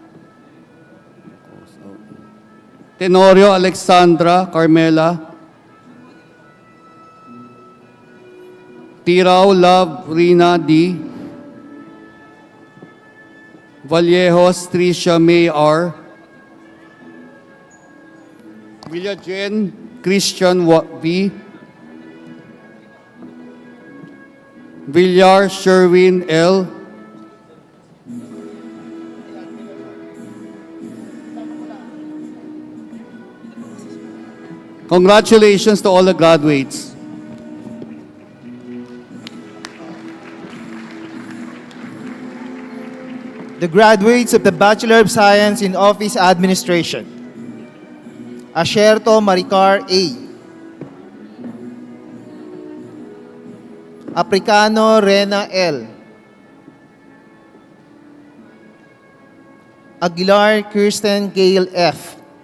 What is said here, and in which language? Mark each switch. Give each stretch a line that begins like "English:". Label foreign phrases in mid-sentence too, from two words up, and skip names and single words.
English: Tenorio Alexandra Carmela. Tirao Love Rina D. Vallejos Tricia May R. Villagen Christian V. Villar Sherwin L. Congratulations to all the graduates. The graduates of the Bachelor of Science in Office Administration. Asherto Maricar A. Apricano Rena L. Aguilar Kirsten Gale F.